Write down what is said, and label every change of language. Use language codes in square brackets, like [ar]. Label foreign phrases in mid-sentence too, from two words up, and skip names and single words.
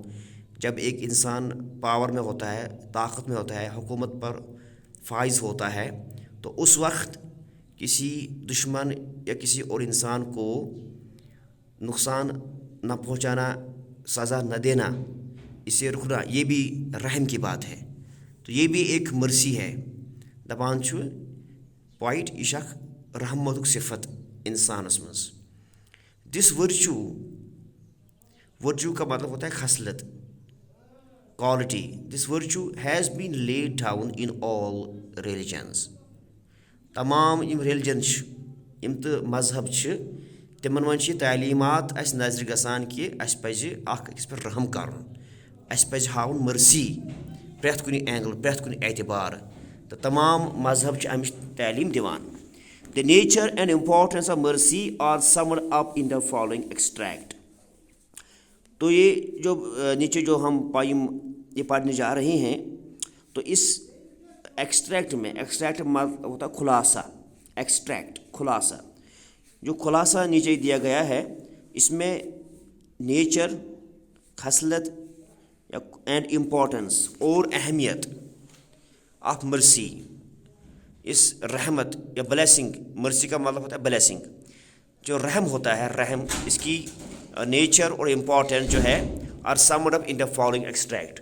[hi] जब एक इंसान पावर में होता है, ताकत में होता है, हुकूमत पर फाइज होता है, तो उस वक्त किसी दुश्मन या किसी और इंसान को नुकसान न पहुंचाना, सज़ा न देना, इसे रुकना, ये भी रहम की बात है। तो ये भी एक मर्सी है। [ks] दपान छु पॉइंट यह रहमत सिफत इंसानस मज। [en] this virtue [hi] का मतलब होता है खसलत, क्वालिटी। [en] This virtue has been laid down in all religions. [ks] तमाम यम रिलीजन यम तो मजहब तिमन मन तालीमात अस नजर गसान कि अस पज अकिस पे रहम कर, अस पज हाउन मर्सी प्रेथ कुन एंगल, प्रेथ कुन एतबार। तो तमाम मजहब अमिच तालीम दिवान। [en] The nature and importance of mercy are summed up in the following extract. [hi] तो ये जो नीचे जो हम पोइम ये पढ़ने जा रहे हैं, तो इस एक्सट्रैक्ट में, एक्सट्रैक्ट मतलब होता खुलासा, एक्सट्रैक्ट खुलासा, जो खुलासा नीचे दिया गया है, इसमें नेचर, खसलत एंड इम्पोर्टेंस और अहमियत [en] of mercy, [hi] इस रहमत या ब्लेसिंग, मर्सी का मतलब होता है ब्लेसिंग, जो रहम होता है, रहम, इसकी नेचर और इम्पोर्टेंस जो है [en] are summed up in the following extract.